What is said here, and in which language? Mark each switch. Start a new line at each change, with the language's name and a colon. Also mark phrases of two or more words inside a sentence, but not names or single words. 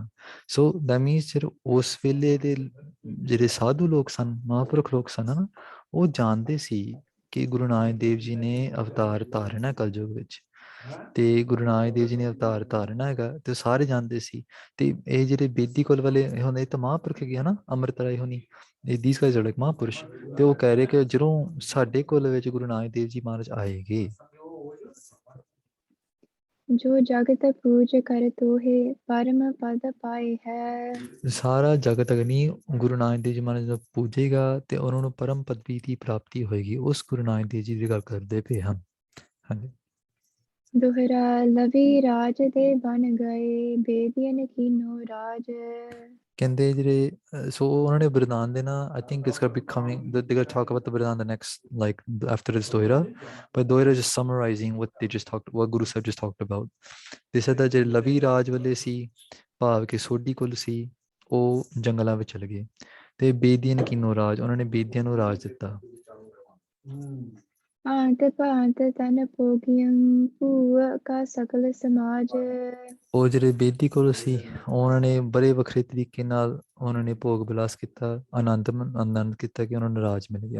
English: so that means
Punjabi: ਫਿਰ ਉਸ ਵੇਲੇ ਦੇ ਜਿਹੜੇ ਸਾਧੂ ਲੋਕ ਸਨ, ਮਹਾਂਪੁਰਖ ਲੋਕ ਸਨ ਨਾ, ਉਹ ਜਾਣਦੇ ਸੀ ਕਿ ਗੁਰੂ ਨਾਨਕ ਦੇਵ ਜੀ ਨੇ ਅਵਤਾਰ ਧਾਰਨਾ ਕਲਯੁਗ ਵਿੱਚ। ਤੇ ਗੁਰੂ ਨਾਨਕ ਦੇਵ ਜੀ ਨੇ ਅਵਤਾਰ ਧਾਰਨਾ ਹੈਗਾ, ਤੇ ਸਾਰੇ ਜਾਣਦੇ ਸੀ। ਤੇ ਇਹ ਜਿਹੜੇ ਬੇਦੀ ਕੁਲ ਵਾਲੇ ਹੁੰਦੇ, ਇਹ ਤਾਂ ਮਹਾਂਪੁਰਖ ਹੈਗੇ ਹਨਾ, ਅੰਮ੍ਰਿਤ ਰਾਏ ਹੋਣੀ,
English: these guys are like ਮਹਾਂਪੁਰਸ਼।
Punjabi: ਤੇ ਉਹ ਕਹਿ ਰਹੇ ਕਿ ਜਦੋਂ ਸਾਡੇ ਕੁਲ ਵਿੱਚ ਗੁਰੂ ਨਾਨਕ ਦੇਵ ਜੀ ਮਹਾਰਾਜ ਆਏਗੇ,
Braj: ਜੋ ਜਗਤ ਪੂਜ ਕਰ ਤੋਹੇ ਪਰਮ ਪਦ ਪਾਏ ਹੈ।
Punjabi: ਸਾਰਾ ਜਗਤ ਅਗਨੀ ਗੁਰੂ ਨਾਨਕ ਦੇਵ ਜੀ ਮਹਾਰਾਜ ਨੂੰ ਪੂਜੇਗਾ ਤੇ ਉਹਨਾਂ ਨੂੰ ਪਰਮ ਪਦਵੀ ਦੀ ਪ੍ਰਾਪਤੀ ਹੋਏਗੀ। ਉਸ ਗੁਰੂ ਨਾਨਕ ਦੇਵ ਜੀ ਦੀ ਗੱਲ ਕਰਦੇ ਪਏ ਹਨ। ਹਾਂਜੀ।
Braj: ਦੋਹਰਾ ਲਵੀ ਰਾਜ ਦੇ ਬਨ ਗਏ ਬੇਦੀਨ ਕੀਨੋ ਰਾਜ।
Punjabi: ਕਹਿੰਦੇ ਜਿਹੜੇ ਸੋ ਉਹਨਾਂ ਨੇ ਵਰਦਾਨ ਦੇਣਾ
English: I think it's gonna be coming they're gonna talk about the ਵਰਦਾਨ the next like after this ਦੋਹਰਾ but ਦੋਹਰਾ just summarizing what they just talked what Guru Sahib just talked about. they said that
Punjabi: ਜਿਹੜੇ ਲਵੀ ਰਾਜ ਵਾਲੇ ਸੀ ਭਾਵ ਕਿ ਸੋਢੀ ਕੁਲ ਸੀ ਉਹ ਜੰਗਲਾਂ ਵਿੱਚ ਚਲੇ ਗਏ ਤੇ ਬੇਦੀਆਂ ਕੀਨੋ ਰਾਜ ਉਹਨਾਂ ਨੇ ਬੇਦੀਆਂ ਨੂੰ ਰਾਜ ਦਿੱਤਾ।
Braj: ਭਾਂਤ ਭਾਂਤ ਤਨ ਭੋਗਿਅੰ ਭੂਅ ਕਾ ਸਕਲ ਸਮਾਜ।
Punjabi: ਉਹ ਜਿਹੜੇ ਬੇਦੀ ਕੁਲ ਸੀ ਉਹਨਾਂ ਨੇ ਬੜੇ ਵੱਖਰੇ ਤਰੀਕੇ ਨਾਲ ਉਹਨਾਂ ਨੇ ਭੋਗ ਵਿਲਾਸ ਕੀਤਾ ਆਨੰਦ ਕੀਤਾ ਕਿ ਉਹਨਾਂ ਨੂੰ ਰਾਜ ਮਿਲ ਗਿਆ।